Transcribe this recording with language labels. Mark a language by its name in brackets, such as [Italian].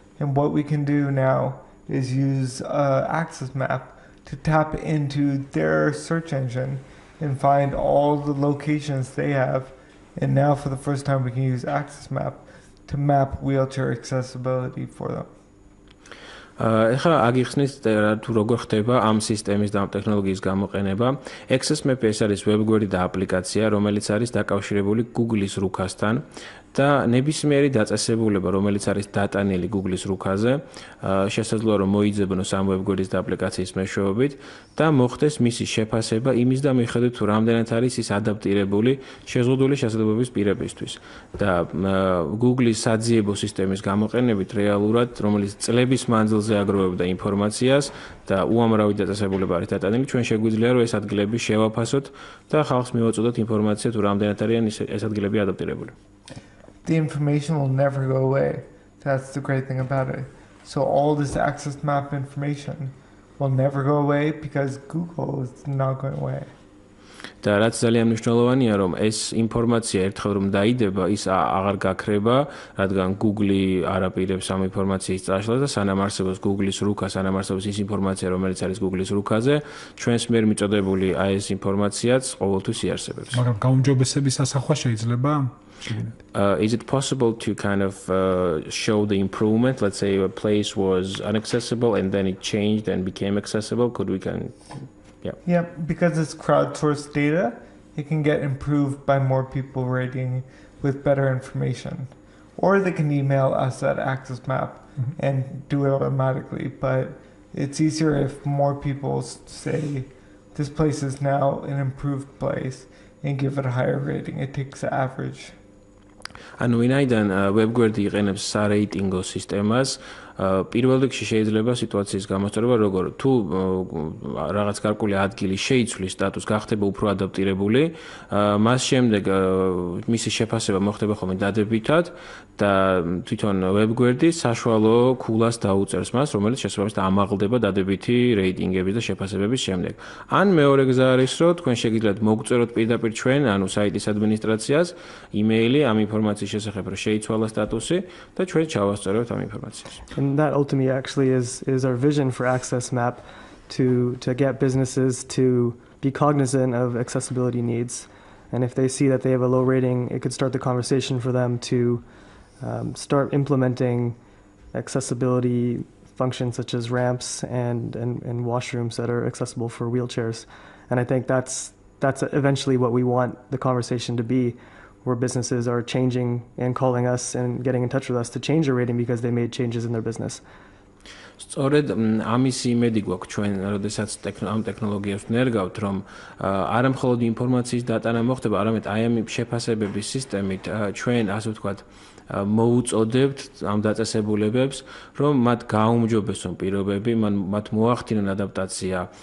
[English] And what we can do now is use Access Map to tap into their search engine and find all the locations they have. And now for the first time we can use Access Map to map wheelchair accessibility for them. [Georgian] ეხლა აგიხსნით თუ როგორ ხდება ამ სისტემის და ამ ტექნოლოგიის გამოყენება. Access Map ეს არის ვებგვერდი და აპლიკაცია, რომელიც არის დაკავშირებული Google-ის რუქასთან და ნებისმიერი დაწესებულება, რომელიც არის დატანილი Google-ის რუქაზე, შესაძლოა რომ მოიძებნოს ამ ვებგვერდის და აპლიკაციის მეშვეობით და მოხდეს მისი შეფასება იმის და მიხედვით თუ რამდენად არის ის ადაპტირებული შეზღუდული შესაძლებლობების პირებისთვის. და Google-ის საძიებო სისტემის გამოყენებით რეალურად, რომელიც წლების მანძილზე აგროვებდა ინფორმაციას და უამრავი დაწესებულება არის დატანილი, ჩვენ შეგვიძლია რომ ეს ადგილები შევაფასოთ და ხალხს მივაწოდოთ ინფორმაცია თუ რამდენად არიან ეს ადგილები ადაპტირებული. [English] The information will never go away. That's the great thing about it. So all this access map information will never go away because Google is not going away. [Georgian] და რაც ძალიან მნიშვნელოვანია, რომ ეს ინფორმაცია ერთხელ რომ დაიდება, ის აღარ გაქრება, რადგან Google არ აპირებს ამ ინფორმაციის წაშლას და სანამ არსებობს Google-ის რუქა, სანამ არსებობს ის ინფორმაცია, რომელიც არის Google-ის რუქაზე, ჩვენს მიერ მიწოდებული აი ეს ინფორმაციაც ყოველთვის იარსებებს. მაგრამ გაუმჯობესების ასახვა შეიძლება? [English] Is it possible to kind of show the improvement? Let's say a place was inaccessible and then it changed and became accessible. Could we can Yeah, because it's crowdsourced data, it can get improved by more people rating with better information. Or they can email us at Access Map and do it automatically. But it's easier if more people say this place is now an improved place and give it a higher rating. It takes the average. [Georgian] ანუ ვინაიდან ვებგვერდი იყენებს სარეიტინგო სისტემას, პირველ რიგში შეიძლება სიტუაციის გამოსწორება როგორ თუ რაღაც გარკვეული ადგილი შეიცვლის სტატუსს, გახდება უფრო ადაპტირებული, მას შემდეგ მისი შეფასება მოხდება ხოლმე დადებითად და თვითონ ვებგვერდი საშუალო ქულას დაუწერს მას, რომელიც შესაბამისად ამაღლდება დადებითი რეიტინგების და შეფასებების შემდეგ. ან მეორე გზა არის, რომ თქვენ შეგიძლიათ მოგწეროთ პირდაპირ ჩვენ, ანუ საიტის ადმინისტრაციას, იმეილი ამ ინფორმაციის შესახებ, რომ შეიცვალა სტატუსი და ჩვენ ჩავასწორებთ ამ ინფორმაციას. [English] And that ultimately actually is our vision for Access Map to get businesses to be cognizant of accessibility needs. And if they see that they have a low rating, it could start the conversation for them to start implementing accessibility functions such as ramps and washrooms that are accessible for wheelchairs. And I think that's eventually what we want the conversation to be, where businesses are changing and calling us and getting in touch with us to change their rating because they made changes in their business. [Georgian] სწორედ ამის იმედი გვაქვს ჩვენ, როდესაც ამ ტექნოლოგიას ვნერგავთ, რომ არა მხოლოდ ინფორმაციის დატანა მოხდება, არამედ აი ამ შეფასებების სისტემით ჩვენ, ასე ვთქვათ, მოუწოდებთ ამ დაწესებულებებს, რომ მათ გაუმჯობესონ პირობები, მათ მოახდინონ ადაპტაცია.